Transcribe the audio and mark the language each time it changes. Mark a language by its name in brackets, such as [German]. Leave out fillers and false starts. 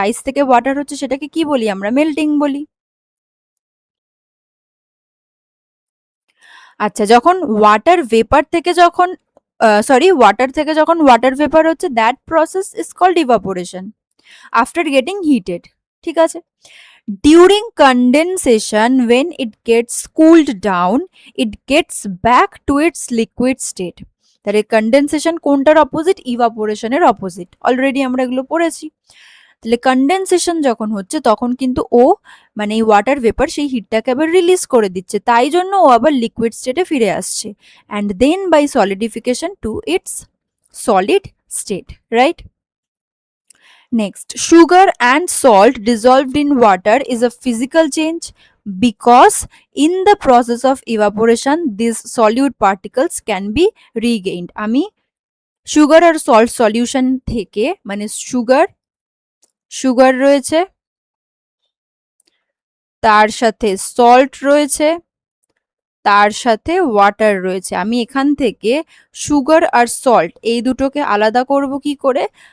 [Bangla] আইস থেকে ওয়াটার হচ্ছে, সেটাকে কি বলি আমরা? মেল্টিং বলি। আচ্ছা, যখন ওয়াটার ভেপার থেকে যখন ওয়াটার থেকে যখন ওয়াটার ভেপার হচ্ছে, [English] That process is called evaporation after getting heated. [Bangla] ঠিক আছে, [English] During condensation when it gets cooled down it gets back to its liquid state। [Bangla] তাহলে কন্ডেনসেশন কোনটার অপোজিট? ইভাপোরেশনের অপোজিট, অলরেডি আমরা এগুলো পড়েছি। তাহলে কন্ডেনসেশন যখন হচ্ছে তখন কিন্তু ও মানে এই ওয়াটার ভেপার সেই হিটটাকে আবার রিলিজ করে দিচ্ছে, তাই জন্য ও আবার লিকুইড স্টেটে ফিরে আসছে, [English] and then by solidification to its solid state, [Bangla] right? [English] Next, sugar and salt dissolved in water is a physical change because in the process of evaporation these solute particles can be regained। [Bangla] আমি sugar আর salt solution থেকে, মানে sugar sugar রয়েছে, তার সাথে salt রয়েছে, তার সাথে water রয়েছে, আমি এখান থেকে সুগার আর সল্ট এই দুটোকে আলাদা করব কি করে?